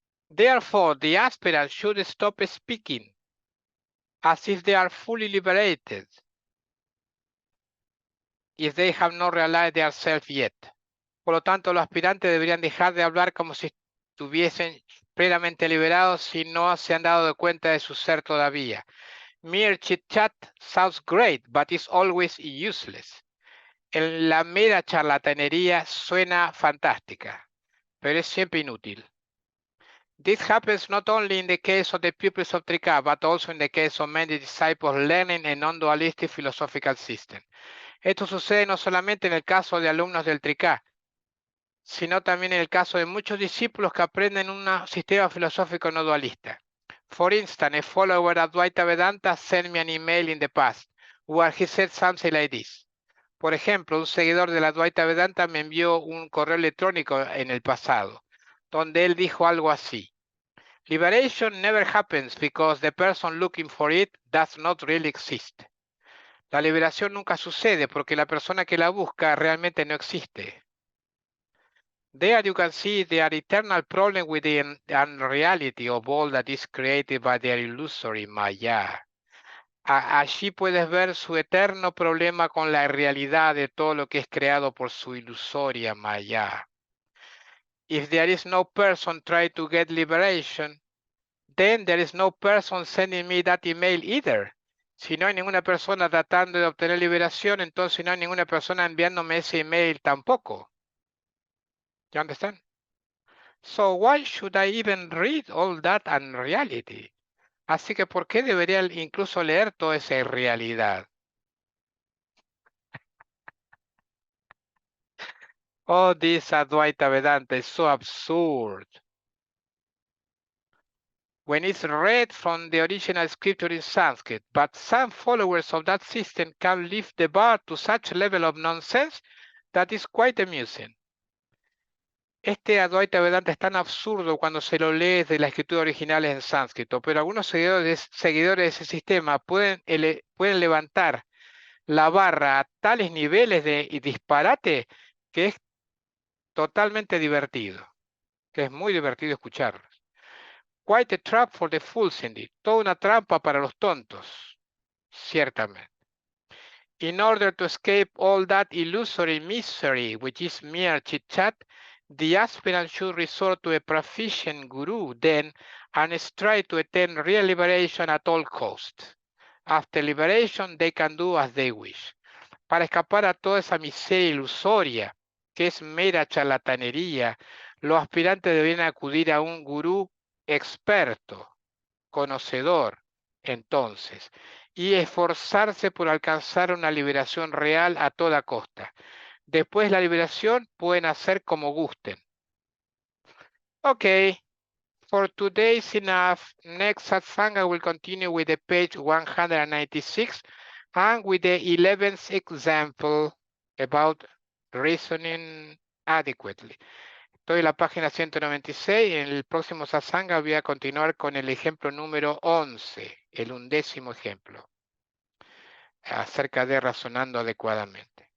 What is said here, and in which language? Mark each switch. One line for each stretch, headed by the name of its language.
English: Therefore, the aspirant should stop speaking as if they are fully liberated if they have not realized their self yet.
Spanish: Por lo tanto, los aspirantes deberían dejar de hablar como si estuviesen plenamente liberados si no se han dado cuenta de su ser todavía.
English: Mere chit-chat sounds great, but is always useless.
Spanish: La mera charlatanería suena fantástica, pero es siempre inútil.
English: This happens not only in the case of the pupils of Trika, but also in the case of many disciples learning a non-dualistic philosophical system.
Spanish: Esto sucede no solamente en el caso de alumnos del Trika, sino también en el caso de muchos discípulos que aprenden un sistema filosófico no dualista.
English: For instance, a follower of Advaita Vedanta sent me an email in the past where he said something like this.
Spanish: Por ejemplo, un seguidor de la Advaita Vedanta me envió un correo electrónico en el pasado, donde él dijo algo así.
English: Liberation never happens because the person looking for it does not really exist.
Spanish: La liberación nunca sucede porque la persona que la busca realmente no existe.
English: There you can see the eternal problem with the unreality of all that is created by their illusory Maya.
Spanish: Allí puedes ver su eterno problema con la realidad de todo lo que es creado por su ilusoria Maya.
English: If there is no person trying to get liberation, then there is no person sending me that email either.
Spanish: Si no hay ninguna persona tratando de obtener liberación, entonces no hay ninguna persona enviándome ese email tampoco.
English: You understand? So why should I even read all that unreality?
Spanish: Así que ¿por qué debería incluso leer toda esa realidad?
English: Oh, this Advaita Vedanta is so absurd. When it's read from the original scripture in Sanskrit, but some followers of that system can lift the bar to such a level of nonsense that is quite amusing.
Spanish: Este Advaita Vedanta es tan absurdo cuando se lo lee de la escritura original en sánscrito, pero algunos seguidores de ese sistema pueden levantar la barra a tales niveles de disparate que es totalmente divertido, que es muy divertido escucharlos.
English: Quite a trap for the fools indeed.
Spanish: Toda una trampa para los tontos, ciertamente.
English: In order to escape all that illusory misery, which is mere chit-chat, the aspirant should resort to a proficient guru then and strive to attain real liberation at all costs. After liberation, they can do as they wish.
Spanish: Para escapar a toda esa miseria ilusoria, que es mera charlatanería, los aspirantes deberían acudir a un gurú experto, conocedor, entonces, y esforzarse por alcanzar una liberación real a toda costa. Después la liberación pueden hacer como gusten.
English: Okay, for today is enough. Next satsanga will continue with the page 196 and with the 11th example about reasoning adequately.
Spanish: Estoy en la página 196. En el próximo satsanga voy a continuar con el ejemplo número 11, el 11º ejemplo, acerca de razonando adecuadamente.